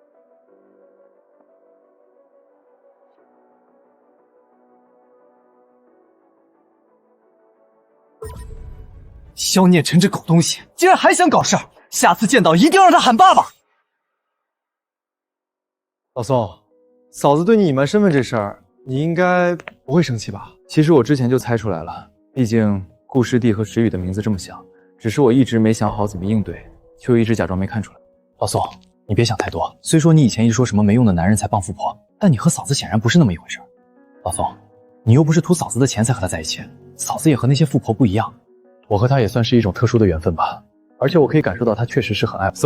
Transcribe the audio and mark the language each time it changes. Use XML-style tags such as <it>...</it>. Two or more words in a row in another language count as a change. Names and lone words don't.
<zh>肖念晨這狗東西，竟然還想搞事兒！下次見到一定讓他喊爸爸。老宋，嫂子對你隱瞞身份這事兒，你應該不會生氣吧？其實我之前就猜出來了，畢竟顧師弟和時雨的名字這麼像，只是我一直沒想好怎麼應對，就一直假裝沒看出來。老宋，你別想太多。雖說你以前一直說什麼沒用的男人才傍富婆，但你和嫂子顯然不是那麼一回事。老宋，你又不是圖嫂子的錢才和他在一起，嫂子也和那些富婆不一樣。我和他也算是一種特殊的緣分吧。而且我可以感受到他確實是很愛我，</zh>